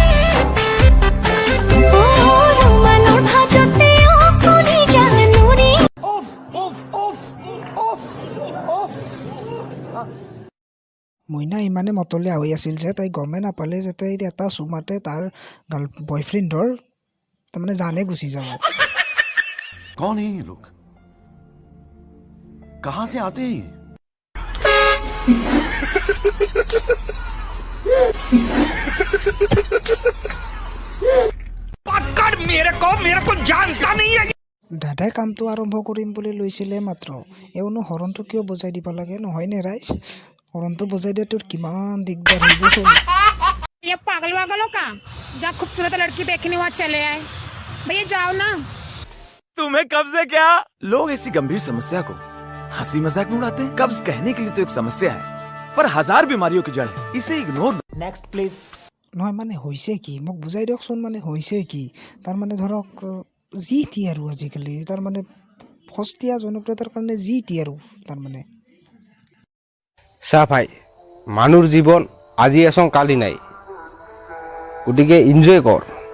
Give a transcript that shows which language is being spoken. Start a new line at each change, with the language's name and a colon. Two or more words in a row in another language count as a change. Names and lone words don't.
Assamese: মইনা ইমানে মতলীয়া হৈ আছিল যে তাই গমে নাপালে যে তাইৰ এটা চুমাতে তাৰ বয়ফ্ৰেণ্ডৰ তাৰমানে জানে গুচি যাব।
Hindi: कौन है ये लोग? कहां से आते हैं? पकड़ मेरे को जानता नहीं है।
Assamese: দাদাই কামটো আৰম্ভ কৰিম বুলি লৈছিলে মাত্ৰ এওনো হৰণটো কিয় বজাই দিব লাগে, নহয়নে ৰাইজ? হৰণটো বজাই দিয়া তোৰ কিমান দিগদাৰ হ'ব।
Hindi: ये पागल वागलों का जब खूबसूरत लड़की देखने वहाँ चले आए, भैया जाओ ना। तुम्हें कब्ज है क्या? लोग ऐसी गंभीर समस्या को हंसी मजाक में उड़ाते हैं। कब्ज कहने के लिए तो एक समस्या है, पर हजार बीमारियों की जड़ है, इसे इग्नोर।
English: next please.
Assamese: নহয় মানে হৈছে কি মোক বুজাই দিয়কচোন, মানে হৈছে কি? তাৰমানে ধৰক যি টি আৰু আজিকালি তাৰমানে সস্তীয়া জনপ্ৰিয়তাৰ কাৰণে যি টি আৰু তাৰমানে চা ভাই, মানুহৰ জীৱন আজি আছোঁ কালি নাই, গতিকে এনজয় কৰ।